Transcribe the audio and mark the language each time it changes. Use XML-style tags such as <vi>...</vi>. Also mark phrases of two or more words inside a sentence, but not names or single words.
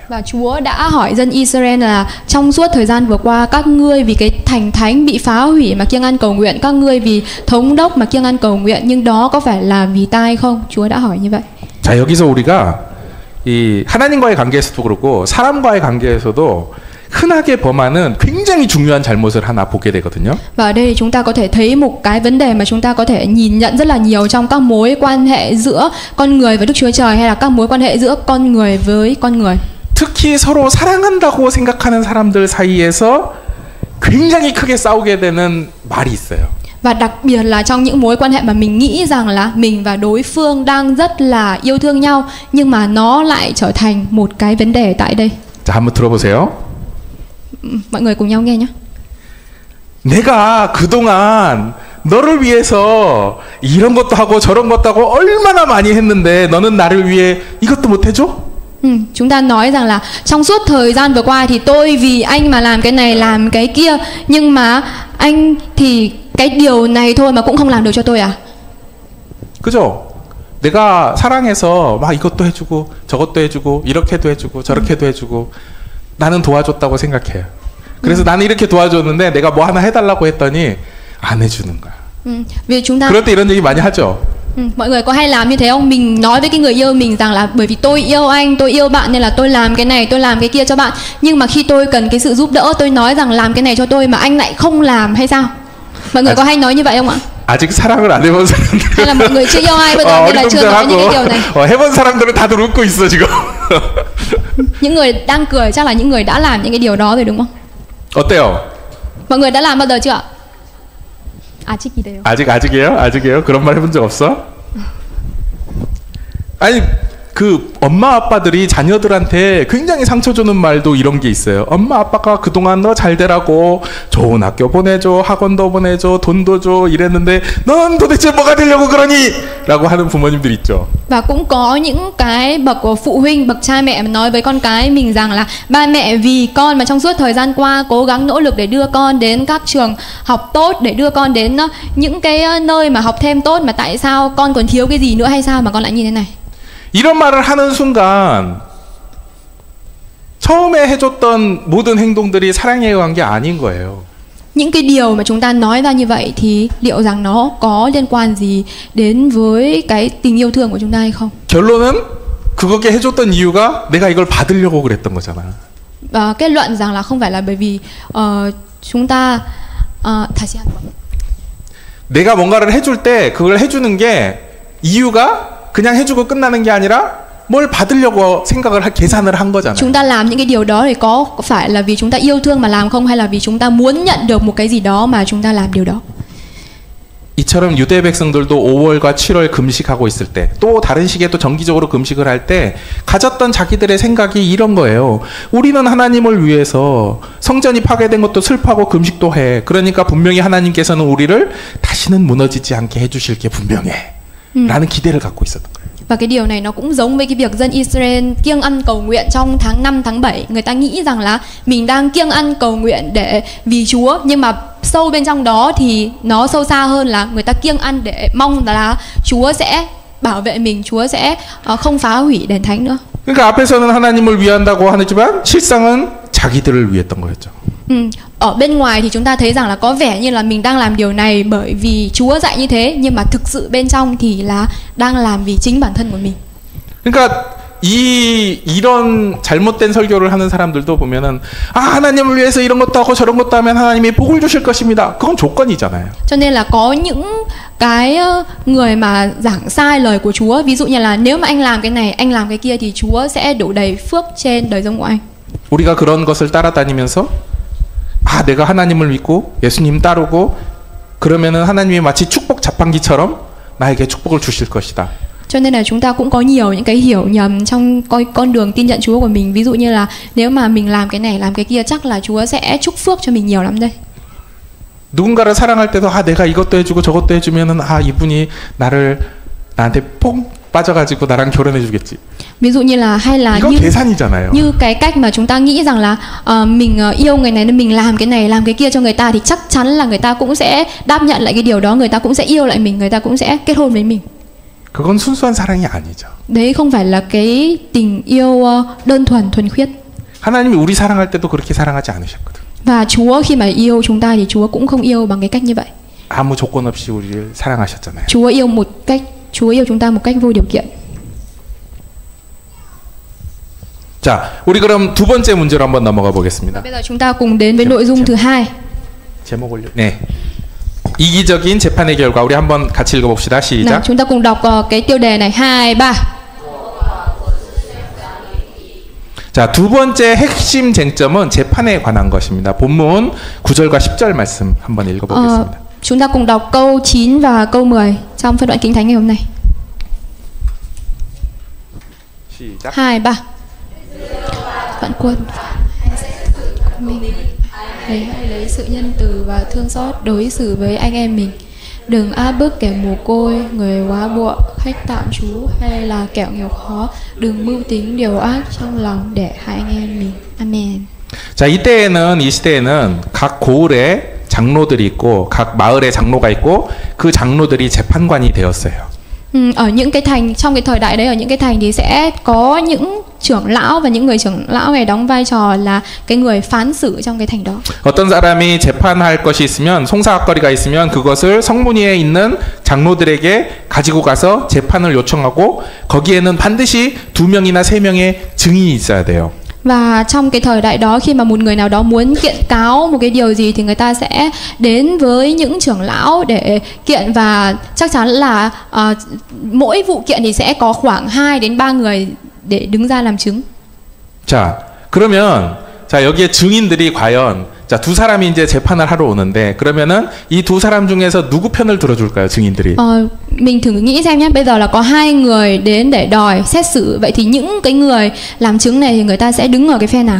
<vi>Và Chúa đã hỏi dân Israel là trong suốt thời gian vừa qua các ngươi vì cái thành thánh bị phá hủy mà kiêng ăn cầu nguyện, các ngươi vì thống đốc mà kiêng ăn cầu nguyện, nhưng đó có phải là vì ta hay không? Chúa đã hỏi như vậy.</vi> <ko>자, 여기서 우리가 이 하나님과의 관계에서도 그렇고 사람과의 관계에서도 흔하게 범하는 굉장히 중요한 잘못을 하나 보게 되거든요.</ko> <vi>Và ở đây thì chúng ta có thể thấy một cái vấn đề mà chúng ta có thể nhìn nhận rất là nhiều trong các mối quan hệ giữa con người với Đức Chúa Trời, hay là các mối quan hệ giữa con người với con người.</vi> <ko>특히 서로 사랑한다고 생각하는 사람들 사이에서 굉장히 크게 싸우게 되는 말이 있어요.</ko> <vi>Và đặc biệt là trong những mối quan hệ mà mình nghĩ rằng là mình và đối phương đang rất là yêu thương nhau, nhưng mà nó lại trở thành một cái vấn đề tại đây.</vi> <ko>자, 한번 들어보세요.</ko> <vi>Mọi người cùng nhau nghe nhé.</vi> <ko>내가 그동안 너를 위해서 이런 것도 하고 저런 것도 하고 얼마나 많이 했는데 너는 나를 위해 이것도 못 해줘?</ko> <vi>Chúng ta nói rằng là trong suốt thời gian vừa qua thì tôi vì anh mà làm cái này làm cái kia, nhưng mà anh thì cái điều này thôi mà cũng không làm được cho tôi à?</vi> <ko>그죠? 내가 사랑해서 막 이것도 해주고 저것도 해주고 이렇게도 해주고 저렇게도 해주고 나는 도와줬다고 생각해요. 그래서 나는 이렇게 도와줬는데 내가 뭐 하나 해달라고 했더니 안 해주는 거야.</ko> <vi>Vì chúng ta</vi> <ko>그럴 때 이런 얘기 많이 하죠.</ko> <vi>Mọi người có hay làm như thế không? Mình nói với cái người yêu mình rằng là bởi vì tôi yêu anh, tôi yêu bạn nên là tôi làm cái này, tôi làm cái kia cho bạn. Nhưng mà khi tôi cần cái sự giúp đỡ, tôi nói rằng làm cái này cho tôi mà anh lại không làm hay sao? Mọi người có hay nói như vậy không ạ?</vi> <ko>아직 사랑을 안 해본 사람들.</ko> <vi>Hay là mọi người chưa yêu ai bây giờ nên là chưa nói những cái điều này.</vi> <ko>해본 사람들은 다들 웃고 있어 지금.</ko> <vi>Những người đang cười chắc là những người đã làm những cái điều đó rồi đúng không?</vi> <ko>어때요?</ko> <vi>Mọi người đã làm bao giờ chưa ạ?</vi> <ko>아직이래요. 아직이에요? 그런 말 해본 적 없어? 아니 그 엄마 아빠들이 자녀들한테 굉장히 상처 주는 말도 이런 게 있어요. 엄마 아빠가 그동안 너 잘 되라고 좋은 학교 보내줘, 학원도 보내줘, 돈도 줘 이랬는데 넌 도대체 뭐가 되려고 그러니? 라고 하는 부모님들 있죠.</ko> <vi>Và cũng có những cái bậc của phụ huynh, bậc cha mẹ mà nói với con cái mình rằng là ba mẹ vì con mà trong suốt thời gian qua cố gắng nỗ lực để đưa con đến các trường học tốt, để đưa con đến những cái nơi mà học thêm tốt, mà tại sao con còn thiếu cái gì nữa hay sao mà con lại như thế này?</vi> <ko>이런 말을 하는 순간 처음에 해줬던 모든 행동들이 사랑에 의한 게 아닌 거예요.</ko> <vi>Những cái điều mà chúng ta nói ra như vậy thì liệu rằng nó có liên quan gì đến với cái tình yêu thương của chúng ta hay không?</vi> <ko>결론은 그거게 해줬던 이유가 내가 이걸 받으려고 그랬던 거잖아.</ko> <vi>Và kết luận rằng là không phải là bởi vì chúng ta</vi> <ko>다시 한 번. 내가 뭔가를 해줄 때 그걸 해주는 게 이유가 그냥 해주고 끝나는 게 아니라 뭘 받으려고 계산을 한 거잖아요.</ko> <vi>Chúng ta làm những cái điều đó thì có phải là vì chúng ta yêu thương mà làm không, hay là vì chúng ta muốn nhận được một cái gì đó mà chúng ta làm điều đó?</vi> <ko>이처럼 유대 백성들도 5월과 7월 금식하고 있을 때, 또 다른 시기에 또 정기적으로 금식을 할 때 가졌던 자기들의 생각이 이런 거예요. 우리는 하나님을 위해서 성전이 파괴된 것도 슬퍼하고 금식도 해. 그러니까 분명히 하나님께서는 우리를 다시는 무너지지 않게 해주실 게 분명해. 라는 기대를 갖고 있었던 거예요.</ko> <vi>Và cái điều này nó cũng giống với cái việc dân Israel kiêng ăn cầu nguyện trong tháng 5, tháng 7. Người ta nghĩ rằng là mình đang kiêng ăn cầu nguyện để vì Chúa, nhưng mà sâu bên trong đó thì nó sâu xa hơn là người ta kiêng ăn để mong là Chúa sẽ bảo vệ mình, Chúa sẽ không phá hủy đền thánh nữa.</vi> <ko>그러니까 앞에서는 하나님을 위한다고 하지만 실상은 자기들을 위했던 거였죠.</ko> <vi>Ở bên ngoài thì chúng ta thấy rằng là có vẻ như là mình đang làm điều này bởi vì Chúa dạy như thế, nhưng mà thực sự bên trong thì là đang làm vì chính bản thân của mình.</vi> <ko>그러니까 이런 잘못된 설교를 하는 사람들도 보면은 하나님을 위해서 이런 것도 하고 저런 것도 하면 하나님이 복을 주실 것입니다. 그건 조건이잖아요.</ko> <vi>Cho nên là có những cái người mà giảng sai lời của Chúa, ví dụ như là nếu mà anh làm cái này, anh làm cái kia thì Chúa sẽ đổ đầy phước trên đời sống của anh.</vi> <ko>우리가 그런 것을 따라다니면서 내가 하나님을 믿고 예수님 따르고 그러면은 하나님이 마치 축복 자판기처럼 나에게 축복을 주실 것이다.</ko> <vi>Cho nên là chúng ta cũng có nhiều những cái hiểu nhầm trong con đường tin nhận Chúa của mình. Ví dụ như là nếu mà mình làm cái này, làm cái kia chắc là Chúa sẽ chúc phước cho mình nhiều lắm đây.</vi> <ko>누군가를 사랑할 때도 내가 이것도 해주고 저것도 해주면은 이분이 나한테 뽕 빠져가지고 나랑 결혼해주겠지.</ko> <vi>Ví dụ như là hay là</vi> <ko>이건 계산이잖아요.</ko> <vi>như cái cách mà chúng ta nghĩ rằng là mình yêu người này nên mình làm cái này làm cái kia cho người ta thì chắc chắn là người ta cũng sẽ đáp nhận lại cái điều đó, người ta cũng sẽ yêu lại mình, người ta cũng sẽ kết hôn với mình.</vi> <ko>그건 순수한 사랑이 아니죠.</ko> <vi>Đấy không phải là cái tình yêu đơn thuần thuần khiết.</vi> <ko>하나님이 우리 사랑할 때도 그렇게 사랑하지 않으셨거든.</ko> <vi>Và Chúa khi mà yêu chúng ta thì Chúa cũng không yêu bằng cái cách như vậy.</vi> <ko>아무 조건 없이 우리를 사랑하셨잖아요.</ko> <vi>Chúa yêu chúng ta một cách vô điều kiện.</vi> <ko>자, 우리 그럼 두 번째 문제로 한번 넘어가 보겠습니다.</ko> <vi>Bây giờ chúng ta cùng đến với nội dung thứ hai.</vi> <ko>제목 올려. 네. 이기적인 재판의 결과 우리 한번 같이 읽어봅시다. 시작.</ko> <vi>Nào, chúng ta cùng đọc cái tiêu đề này 2, 3.</vi> <ko>자, 두 번째 핵심 쟁점은 재판에 관한 것입니다. 본문 9절과 10절 말씀 한번 읽어보겠습니다.</ko> <vi>Chúng ta cùng đọc câu 9 và câu 10 trong phân đoạn Kinh Thánh ngày hôm nay.</vi> <ko>시작. 2, 3.</ko> <vi>Vạn quân mình hãy lấy sự nhân từ và thương xót đối xử với anh em mình. Đừng áp bức kẻ mồ côi, người quá bụa, khách tạm trú hay là kẻo nghèo khó. Đừng mưu tính điều ác trong lòng để hại anh em mình. Amen.</vi> <ko>자, 이 시대에는 각 고을에 장로들이 있고 각 마을에 장로가 있고 그 장로들이 재판관이 되었어요.</ko> <vi>Ở những cái thành, trong cái thời đại đấy, ở những cái thành thì sẽ có những trưởng lão, và những người trưởng lão này đóng vai trò là cái người phán xử trong cái thành đó.</vi> <ko>어떤 사람이 재판할 것이 있으면, 송사학거리가 있으면 그것을 성문위에 있는 장로들에게 가지고 가서 재판을 요청하고 거기에는 반드시 2명이나 3명의 증인이 있어야 돼요.</ko> <vi>Và trong cái thời đại đó, khi mà một người nào đó muốn kiện cáo một cái điều gì thì người ta sẽ đến với những trưởng lão để kiện, và chắc chắn là mỗi vụ kiện thì sẽ có khoảng 2 đến 3 người để đứng ra làm chứng.</vi> <ko>자, 그러면 여기에 증인들이 과연 자, 두 사람이 이제 재판을 하러 오는데 그러면은 이 두 사람 중에서 누구 편을 들어줄까요, 증인들이?</ko> <vi>Mình thử nghĩ xem nhé, bây giờ là có hai người đến để đòi xét xử, vậy thì những cái người làm chứng này thì người ta sẽ đứng ở cái phe nào?</vi>